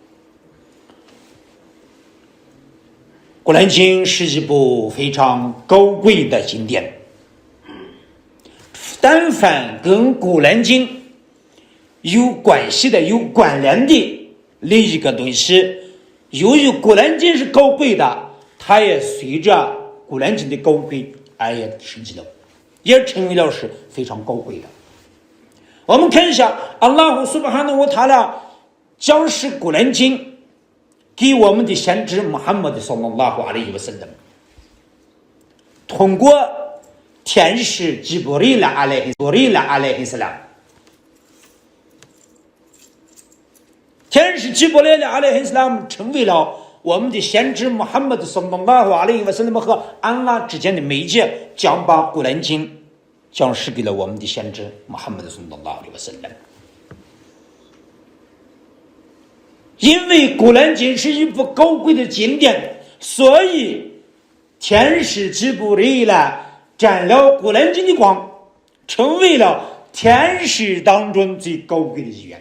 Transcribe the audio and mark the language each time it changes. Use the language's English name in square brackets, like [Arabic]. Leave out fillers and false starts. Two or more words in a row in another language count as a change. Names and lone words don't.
[Chinese] 古兰经是一部非常高贵的经典，但凡跟古兰经有关系的、有关联的另一个东西，由于古兰经是高贵的，它也随着古兰经的高贵而也升级了，也成为了是非常高贵的。我们看一下 [Arabic] الله سبحانه وتعالى [Chinese] 讲释古兰经给我们的先知穆罕默德 [Arabic] صلى الله عليه وسلم, [Chinese] 通过天使吉布里拉 [Arabic] عليه السلام, [Chinese] 天使吉布里拉 [Arabic] عليه السلام [Chinese] 成为了我们的先知穆罕默德 [Arabic] صلى الله عليه وسلم [Chinese] 和安拉之间的媒介，将把古兰经讲释给了我们的先知穆罕默德 [Arabic] صلى الله عليه وسلم. [Chinese] 因为古兰经是一部高贵的经典，所以天使吉布里拉沾了古兰经的光，成为了天使当中最高贵的一员。